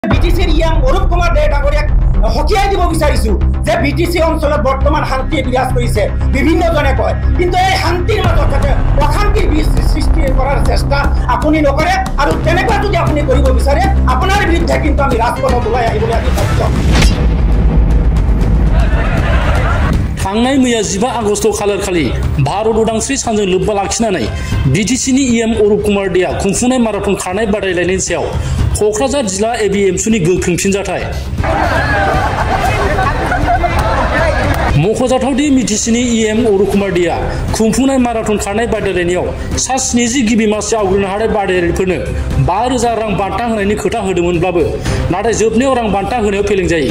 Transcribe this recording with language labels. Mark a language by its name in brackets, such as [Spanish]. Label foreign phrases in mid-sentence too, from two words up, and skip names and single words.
[Assamese] বিটিসির ইয়াং অরূপ কুমার দে ডাঙরিয়াক হকিয়াই দিব বিচাৰিছো যে বিটিসি অঞ্চলত বৰ্তমান শান্তি বিৰাজ কৰিছে বিভিন্নজনে কয় কিন্তু এই শান্তিৰ মাজত অশান্তি সৃষ্টি কৰাৰ চেষ্টা আপুনি নকৰে আৰু তেনেকুৱা যদি আপুনি কৰিব বিচাৰে আপোনাৰ বিৰুদ্ধে কিন্তু আমি ৰাজপথত ওলাই আহিবলৈ আমি বাধ্য। [Bodo] थांनाय मैया 15 आगस्ट खालार खालि भारत उदांस्रि सानजों लोब्बा लाखिनानै बिटिसिनि इएम अरूप कुमार देआ खुंफुंनाय माराथन खारनाय बादायलायनायनि सायाव क'क्राझार जिल्ला एबिएमसुनि गोख्रों फिनजाथाय। मख'जाथावदि बिटिसिनि इएम अरूप कुमार देआ खुंफुंनाय माराथन खारनाय बादायलायनायाव सा 70 गिबि मासि आवग्रिनो हानाय बादायारिफोरनो 5,000 रां बान्था होनायनि खोथा होदोंमोनब्लाबो नाथाय जोबनायाव रां बान्था होनायाव फेलें जायो।